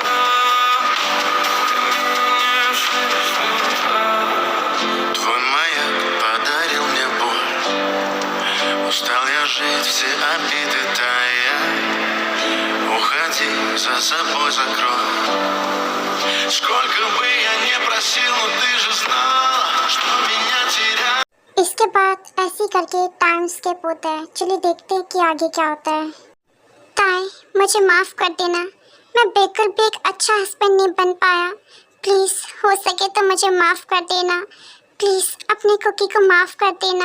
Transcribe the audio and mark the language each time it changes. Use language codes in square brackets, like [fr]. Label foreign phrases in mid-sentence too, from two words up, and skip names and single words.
[ru] Твой маяк подарил мне боль. Устал я жить, все обиды тая. Уходи, за собой закрой. Сколько бы я не просил, но ты же знала, что меня терять. [hi] इसके बाद ऐसे करके [en] time skip [hi] होता है। चलिए देखते हैं कि आगे क्या होता है। ताई, मुझे माफ़ कर देना, मैं बिल्कुल भी एक अच्छा हस्बैंड नहीं बन पाया। प्लीज़ हो सके तो मुझे माफ़ कर देना। प्लीज़ अपनी कुकी को माफ़ कर देना।